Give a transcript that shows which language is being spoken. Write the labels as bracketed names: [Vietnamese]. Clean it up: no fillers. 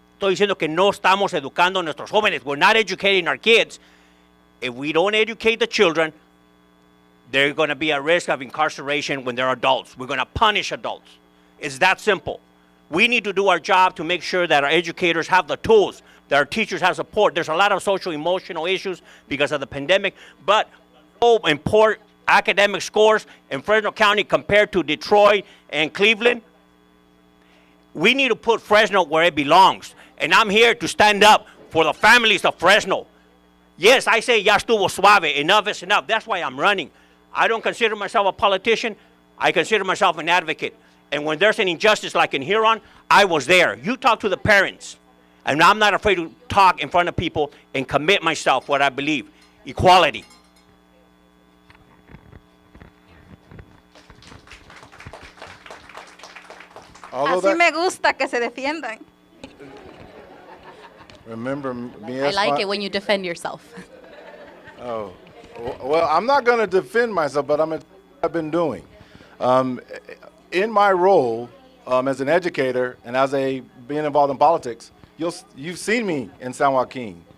[Spanish] estoy diciendo que no estamos educando a nuestros jóvenes. [English] We're not educating our kids. If we don't educate the children, they're going to be at risk of incarceration when they're adults. We're going to punish adults. It's that simple. We need to do our job to make sure that our educators have the tools, that our teachers have support. There's a lot of social emotional issues because of the pandemic, but important academic scores in Fresno County compared to Detroit and Cleveland, we need to put Fresno where it belongs. And I'm here to stand up for the families of Fresno. Yes, I say [Spanish] ya estuvo suave, [English] enough is enough. That's why I'm running. I don't consider myself a politician. I consider myself an advocate. And when there's an injustice like in Huron, I was there. You talk to the parents. And I'm not afraid to talk in front of people and commit myself what I believe. Equality. [Spanish] Así me gusta que se defiendan. [English] Remember me I as like my- it when you defend yourself. Oh, well, I'm not going to defend myself, but I've been doing. In my role as an educator and as being involved in politics, you've seen me in San Joaquin.